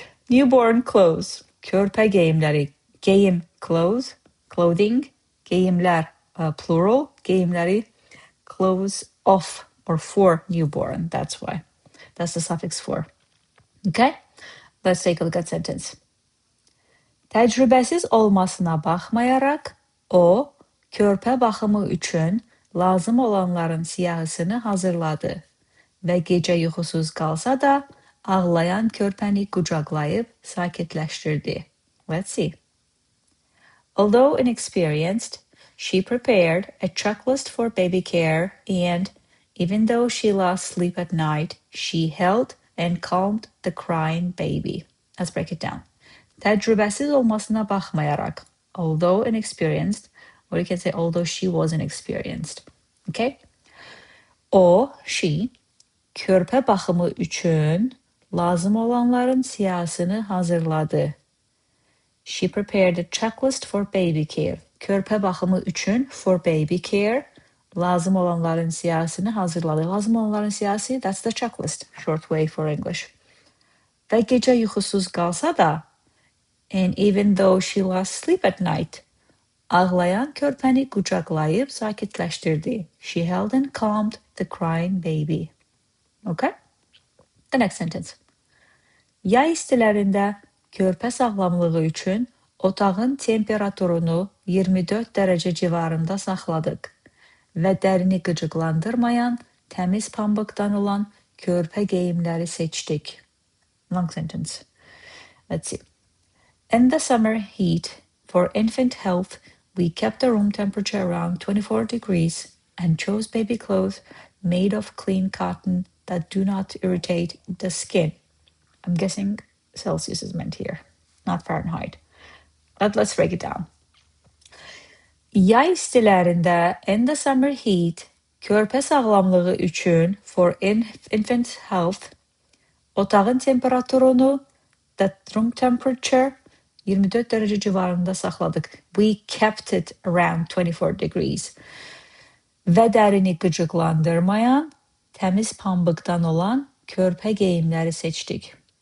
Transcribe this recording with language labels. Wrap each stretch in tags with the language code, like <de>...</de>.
<en>Newborn clothes, körpə geyimləri. Geyim, clothes, clothing. Geyimlər, plural. Geyimləri, clothes of or for newborn. That's why. That's the suffix for. Okay? Let's take a look at sentence.</en> <az>Təcrübəsiz olmasına baxmayaraq, o, körpə baxımı üçün lazım olanların siyahısını hazırladı və gecə yuxusuz qalsa da ağlayan körpəni qucaqlayıb sakitləşdirdi.</az> <en>Let's see. Although inexperienced, she prepared a checklist for baby care and, even though she lost sleep at night, she held and calmed the crying baby. Let's break it down. Təcrübəsiz olmasına baxmayaraq, although inexperienced, or you can say although she was inexperienced. Okay?</en> <az>O, she, körpə baxımı üçün lazım olanların siyahısını hazırladı.</az> <en>She prepared a checklist for baby care.</en> <az>Körpə baxımı üçün for baby care, lazım olanların siyahısını hazırladı.</az> <en>Lazım olanların siyahısı, that's the checklist, short way for English.</en> <az>Və gecə yuxusuz qalsa da, and even though she lost sleep at night, ağlayan körpəni qucaqlayıb sakitləşdirdi.</az> <en>She held and calmed the crying baby. Okay? The next sentence.</en> <az>Yay istilərində körpə sağlamlığı üçün otağın temperaturunu 24 dərəcə civarında saxladıq və dərini qıcıqlandırmayan təmiz pambıqdan olan körpə geyimləri seçdik.</az> <en>Long sentence. Let's see. In the summer heat, for infant health, we kept the room temperature around 24 degrees and chose baby clothes made of clean cotton that do not irritate the skin. I'm guessing Celsius is meant here, not Fahrenheit. But let's break it down.</en> <az>Yay istilərində, in the summer heat, körpə sağlamlığı üçün, for infant health, otağın temperaturunu, the room temperature, 24 dərəcə civarında saxladıq.</az> <en>We kept it around 24 degrees.</en> <az>Və dərini qıcıqlandırmayan, təmiz pambıqdan olan körpə geyimləri seçdik.</az>